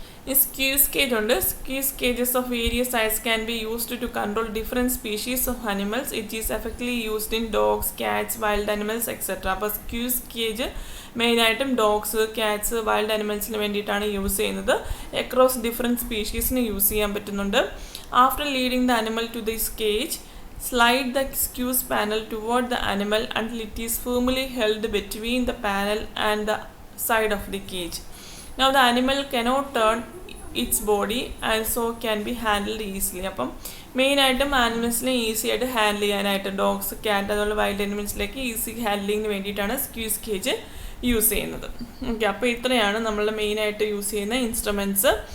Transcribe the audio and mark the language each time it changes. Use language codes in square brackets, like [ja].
[ml] ഈ squeeze cage ഉണ്ട്. [en] Squeeze cages of various size can be used to control different species of animals. It is effectively used in dogs, cats, wild animals etcetera. [ml] അപ്പോൾ squeeze cage മെയിനായിട്ടും dogs, cats, wild അനിമൽസിന് വേണ്ടിയിട്ടാണ് use ചെയ്യുന്നത്. Across different സ്പീഷീസിന് use ചെയ്യാൻ പറ്റുന്നുണ്ട്. [en] After leading the animal to this cage, slide the skews panel toward the animal until it is firmly held between the panel and the side of the cage. Now the animal cannot turn its body and so can be handled easily. [ml] അപ്പം മെയിനായിട്ടും ആനിമൽസിനെ easy ആയിട്ട് handle ചെയ്യാനായിട്ട്, dogs, cat, അതുപോലെ wild അനിമൽസിലേക്ക് easy ഹാൻഡ്ലിങ്ങിന് വേണ്ടിയിട്ടാണ് squeeze cage use ചെയ്യുന്നത്. Okay, അപ്പോൾ ഇത്രയാണ് നമ്മൾ മെയിനായിട്ട് യൂസ് ചെയ്യുന്ന ഇൻസ്ട്രുമെൻറ്റ്സ്.